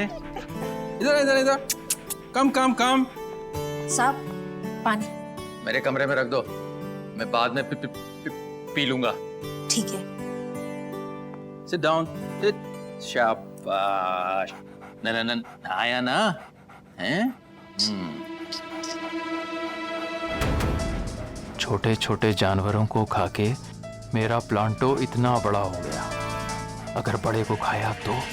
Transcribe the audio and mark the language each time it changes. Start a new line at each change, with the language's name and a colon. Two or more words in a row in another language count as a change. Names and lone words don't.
Hindi: इधर कम साहब, पानी मेरे कमरे में रख दो, मैं बाद में पी लूंगा। ठीक है।
English: Sit down. Sit.
Hindi: शाबाश। आया ना? हैं? छोटे छोटे जानवरों को खाके मेरा प्लांटो इतना बड़ा हो गया। अगर बड़े को खाया तो